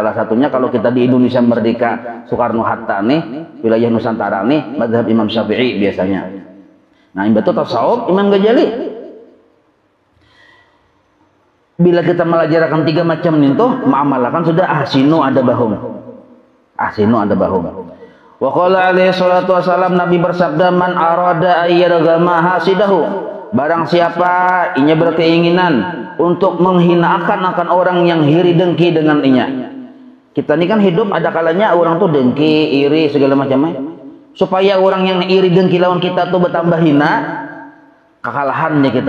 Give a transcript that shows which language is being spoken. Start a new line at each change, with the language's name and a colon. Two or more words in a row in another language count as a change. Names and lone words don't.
Banjar: Salah satunya kalau kita di Indonesia merdeka Soekarno Hatta nih, wilayah Nusantara nih, madhab Imam Syafi'i biasanya. Nah, imbah itu tasawuf Imam Ghazali. Bila kita melajarkan 3 macam itu, mengamalkan sudah
Arabic: أحسنوا أدبهم. أحسنوا أدبهم. وقال عليه الصلاة والسلام,
Banjar: Nabi bersabda,
Arabic: من أراد أن يرغم حاسده.
Banjar: Barang siapa inya berkeinginan untuk menghinakan akan orang yang iri dengki dengan inya. Kita ini kan hidup ada kalanya orang tuh dengki, iri segala macamnya. Supaya orang yang iri dengki lawan kita tuh bertambah hina, kekalahannya kita.